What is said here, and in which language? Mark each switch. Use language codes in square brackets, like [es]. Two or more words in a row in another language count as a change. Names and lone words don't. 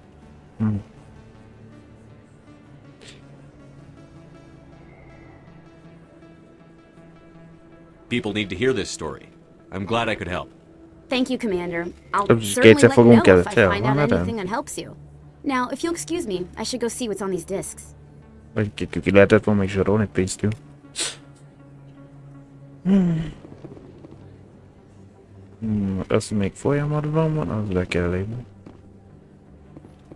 [en] People need to hear this story. I'm glad I could help. Thank you, Commander. I'll certainly let you know if I find out Nada. anything that helps you. Now, if you'll excuse me, I should go see what's on these discs. [hu] Ki lehetett volna még zsarolni pénzt, jó? Az még folyamatban van, az le kell lépni.